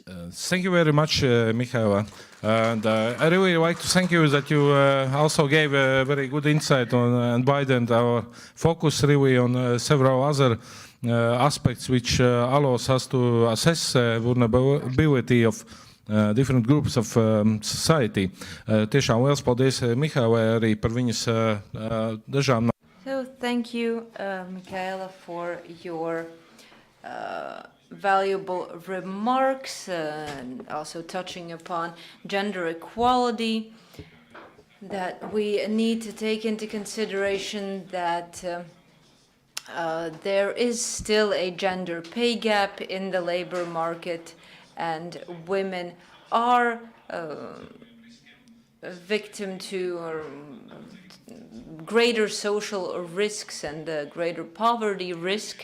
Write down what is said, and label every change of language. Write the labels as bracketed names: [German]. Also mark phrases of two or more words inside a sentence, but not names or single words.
[English] Thank you very much, Michaela. And I really like to thank you that you also gave a very good insight on and widened our focus really on several other aspects which allows us to assess vulnerability of different groups of society. [Latvian] Tiešām liels paldies Mihailai arī par viņas dažām. [English] So thank you, Michaela, for your valuable remarks, and also touching upon gender equality, that we need to take into consideration that there is still a gender pay gap in the labor market, and women are victim to greater social risks and greater poverty risk.